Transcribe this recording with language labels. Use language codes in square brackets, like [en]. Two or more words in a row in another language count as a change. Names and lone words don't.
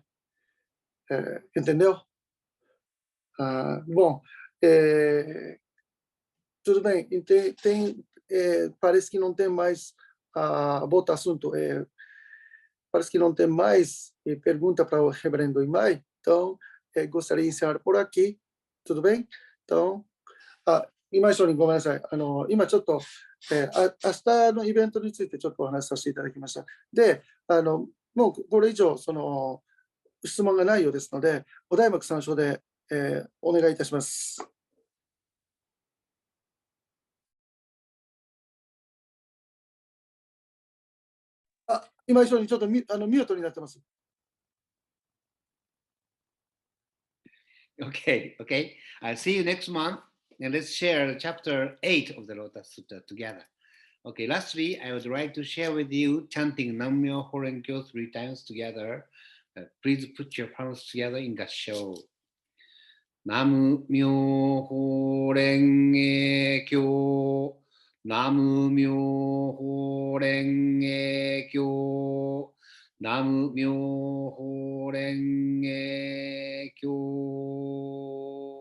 [pt] Entendeu? Bom, tudo bem. Parece que não tem mais outro assunto. Parece que não tem mais pergunta para o reverendo Imai. Então, gostaria de encerrar por aqui. Tudo bem? Então, [ja] 今井さんにごめんなさい。今ちょっと、明日のイベントについてちょっとお話しさせていただきました。で、もうこれ以上、質問がないようですので、お題目参照で、お願いいたします。今井さんにちょっとミュートになってます。 [en] Okay. I'll see you next month, and let's share chapter 8 of the Lotus Sutta together. Okay, lastly, I would like to share with you chanting Nam-myoho Renge-kyo 3 times together. Please put your palms together in gassho. [ja] 南無妙法蓮華経、南無妙法蓮華経、南無妙法蓮華経.